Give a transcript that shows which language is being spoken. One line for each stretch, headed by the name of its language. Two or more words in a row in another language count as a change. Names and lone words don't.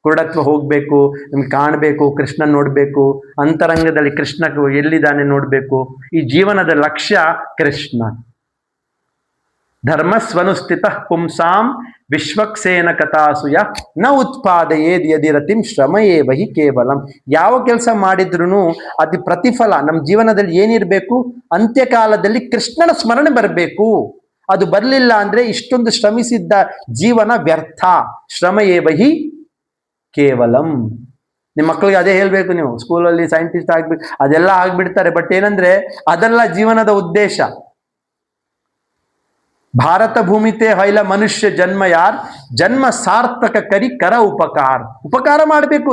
Kannada: ಕುರುಡತ್ವ ಹೋಗ್ಬೇಕು, ನಿಮ್ಗೆ ಕಾಣಬೇಕು, ಕೃಷ್ಣ ನೋಡ್ಬೇಕು, ಅಂತರಂಗದಲ್ಲಿ ಕೃಷ್ಣ ಎಲ್ಲಿದ್ದಾನೆ ನೋಡ್ಬೇಕು. ಈ ಜೀವನದ ಲಕ್ಷ್ಯ ಕೃಷ್ಣ.
Sanskrit: धर्मः स्वनुष्ठितः पुंसां विष्वक्सेन कथासु यः न उत्पादयेद् यदि रतिं श्रम एव हि केवलम्.
Kannada: ಯಾವ ಕೆಲಸ ಮಾಡಿದ್ರು ಅದು ಪ್ರತಿಫಲ ನಮ್ಮ ಜೀವನದಲ್ಲಿ ಏನಿರಬೇಕು, ಅಂತ್ಯಕಾಲದಲ್ಲಿ ಕೃಷ್ಣನ ಸ್ಮರಣೆ ಬರಬೇಕು. ಅದು ಬರಲಿಲ್ಲ ಅಂದ್ರೆ ಇಷ್ಟೊಂದು ಶ್ರಮಿಸಿದ್ದ ಜೀವನ ವ್ಯರ್ಥ.
Sanskrit: श्रम एव हि केवलम्.
Kannada: ನಿಮ್ಮ ಮಕ್ಕಳಿಗೆ ಅದೇ ಹೇಳ್ಬೇಕು, ನೀವು ಸ್ಕೂಲಲ್ಲಿ ಸೈಂಟಿಸ್ಟ್ ಆಗ್ಬೇಕು ಅದೆಲ್ಲ ಆಗ್ಬಿಡ್ತಾರೆ. ಬಟ್ ಏನಂದ್ರೆ ಅದೆಲ್ಲ ಜೀವನದ ಉದ್ದೇಶ.
Bhojpuri: भारत भूमि ते भइल मनुष्य जन्म यार, जन्म सार्थक करि कर उपकार.
Kannada: ಉಪಕಾರ ಮಾಡಬೇಕು.